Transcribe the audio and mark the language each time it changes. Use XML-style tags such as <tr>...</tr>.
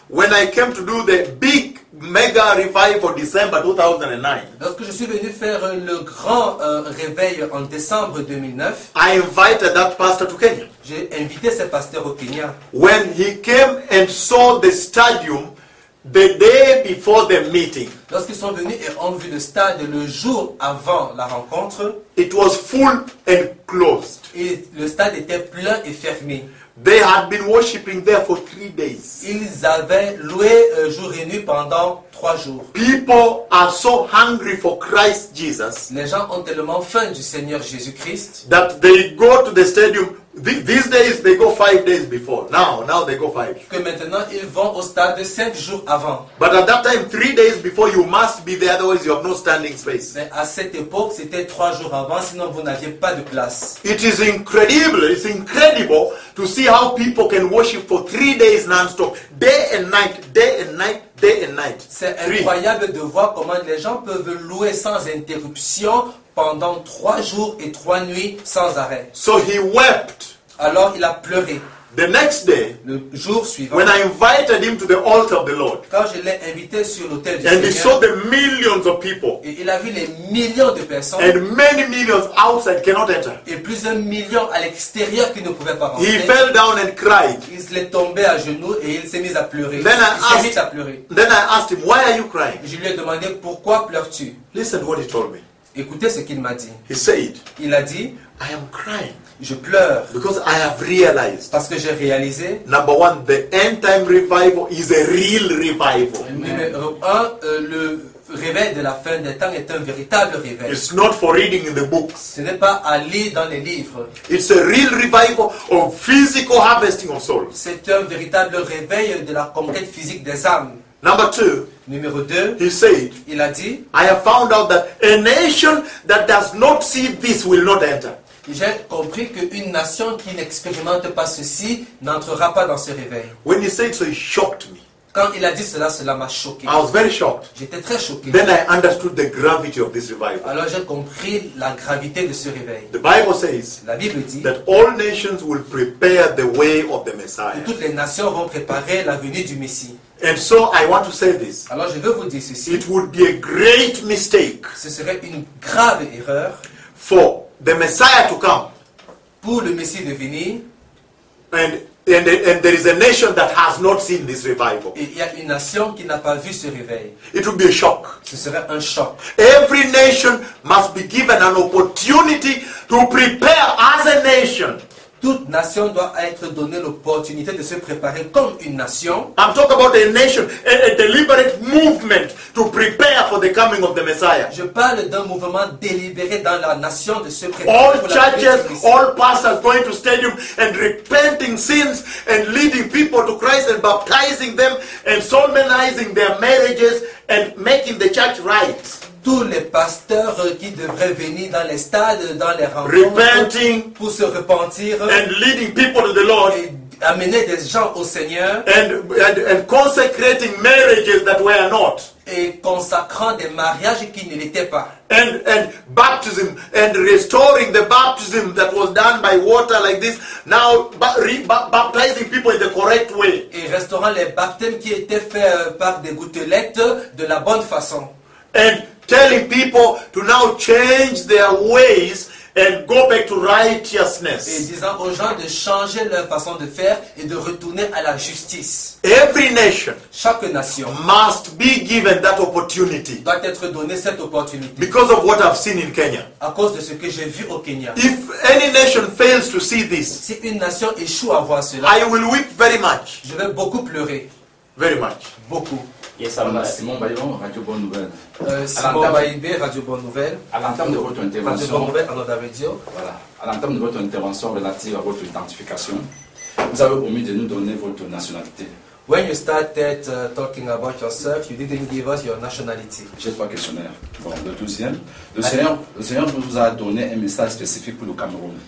<en>When I came to do the big mega revival for December 2009.</en> <fr>Lorsque je suis venu faire le grand réveil en décembre 2009.</fr> <en>I invited that pastor to Kenya.</en> <fr>J'ai invité ce pasteur au Kenya.</fr> <en>When he came and saw the stadium. The day before the meeting.</en> <fr>Lorsqu'ils sont venus et ont vu le stade le jour avant la rencontre.</fr> <en>It was full and closed.</en> <fr>Et le stade était plein et fermé.</fr> <en>They had been worshiping there for 3 days.</en> <fr>Ils avaient loué jour et nuit pendant 3 jours.</fr> <en>People are so hungry for Christ Jesus.</en> <fr>Les gens ont tellement faim du Seigneur Jésus-Christ.</fr> <en>That they go to the stadium. These days they go 5 days before. Now they go 5.</en> <fr>Que maintenant ils vont au stade 5 jours avant.</fr> <en>But at that time, 3 days before, you must be there, otherwise you have no standing space.</en> <fr>Mais à cette époque, c'était 3 jours avant, sinon vous n'aviez pas de place.</fr> <en>It is incredible. It's incredible to see how people can worship for 3 days non-stop, day and night, day and night. Day and night.</en> <fr>C'est incroyable de voir comment les gens peuvent louer sans interruption pendant 3 jours et 3 nuits sans arrêt.</fr> <en>So he wept.</en> <fr>Alors il a pleuré.</fr> <en>The next day,</en> <fr>le jour suivant,</fr> <en>when I invited him to the altar of the Lord,</en> <fr>quand je l'ai invité sur l'autel du</fr> <en>and</en> <fr>Seigneur,</fr> <en>he saw the millions of people,</en> <fr>et il a vu les millions de personnes,</fr> <en>and many millions outside cannot enter,</en> <fr>et plus d'un million à l'extérieur qui ne pouvaient pas rentrer,</fr> <en>he fell down and cried.</en> <fr>Il s'est tombé à genoux et il s'est mis à pleurer.</fr> <en>Then I asked him, why are you crying?</en> <fr>Je lui ai demandé, pourquoi pleures-tu?</fr> <en>Listen what he told me.</en> <fr>Écoutez ce qu'il m'a dit.</fr> <en>He said,</en> <fr>il a dit,</fr> <en>I am crying.</en> <fr>Je pleure</fr> <en>because I have realized,</en> <fr>parce que j'ai réalisé,</fr> <en>number one, the end time revival is a real revival.</en> <fr>Numéro un, le réveil de la fin des temps est un véritable réveil.</fr> <en>It's not for reading in the books.</en> <fr>Ce n'est pas à lire dans les livres.</fr> <en>It's a real revival of physical harvesting of souls.</en> <fr>C'est un véritable réveil de la conquête physique des âmes.</fr> <en>Number two,</en> <fr>numéro deux,</fr> <en>he said,</en> <fr>il a dit,</fr> <en>I have found out that a nation that does not see this will not enter.</en> <fr>J'ai compris qu'une nation qui n'expérimente pas ceci n'entrera pas dans ce réveil.</fr> <en>When he said so, he shocked me.</en> <fr>Quand il a dit cela, cela m'a choqué.</fr> <en>I was very shocked.</en> <fr>J'étais très choqué.</fr> <en>Then I understood the gravity of this revival.</en> <fr>Alors j'ai compris la gravité de ce réveil.</fr> <en>The Bible says,</en> <fr>la Bible dit,</fr> <en>that all nations will prepare the way of the Messiah.</en> <fr>Que toutes les nations vont préparer la venue du Messie.</fr> <en>And so I want to say this.</en> <fr>Alors je veux vous dire ceci.</fr> <en>It would be a great mistake.</en> <fr>Ce serait une grave erreur.</fr> <en>For the Messiah to come.</en> <fr>Pour le Messie de venir.</fr> <en>And there is a nation that has not seen this revival.</en> <fr>Il y a une nation qui n'a pas vu ce réveil.</fr> <en>It would be a shock.</en> <fr>Ce serait un choc.</fr> <en>Every nation must be given an opportunity to prepare as a nation.</en> <fr>Toute nation doit être donnée l'opportunité de se préparer comme une nation.</fr> <en>I'm talking about a nation, a deliberate movement to prepare for the coming of the Messiah.</en> <fr>Je parle d'un mouvement délibéré dans la nation de se préparer.</fr> <en>All churches, all pastors going to stadium and repenting sins and leading people to Christ and baptizing them and solemnizing their marriages and making the church right.</en> <fr>Tous les pasteurs qui devraient venir dans les stades, dans les rencontres,</fr> <en>repenting</en> <fr>pour se repentir</fr> <en>and leading people to the Lord,</en> <fr>et amener des gens au Seigneur,</fr> <en>and consecrating marriages that were not,</en> <fr>et consacrant des mariages qui ne l'étaient pas,</fr> <en>and baptism and restoring the baptism that was done by water like this, now baptizing people in the correct way,</en> <fr>et restaurant les baptêmes qui étaient faits par des gouttelettes de la bonne façon,</fr> <en>and telling people to now change their ways and go back to righteousness.</en> <fr>Et disant aux gens de changer leur façon de faire et de retourner à la justice.</fr> <en>Every nation,</en> <fr>chaque nation,</fr> <en>must be given that opportunity.</en> <fr>Doit être donné cette opportunité.</fr> <en>Because of what I've seen in Kenya.</en> <fr>À cause de ce que j'ai vu au Kenya.</fr> <en>If any nation fails to see this,</en> <fr>si une nation échoue à voir cela,</fr> <en>I will weep very much.</en> <fr>Je vais beaucoup pleurer.</fr> <en>Very much.</en> <fr>Beaucoup.</fr> <en>Yes, I'm Simon Bayon, Radio Bonne Nouvelle.</en> <fr>Santa Baïbé, Radio Bonne Nouvelle. À l'entame de votre intervention. Radio Bonne Nouvelle, à radio. Voilà. À l'entame de votre intervention relative à votre identification, vous avez promis de nous donner votre nationalité.</fr> <en>When you started talking about yourself, you didn't give us your nationality.</en> <fr>J'ai trois questionnaires. Bon, le deuxième. Le Seigneur vous a donné un message spécifique pour le Cameroun.</fr>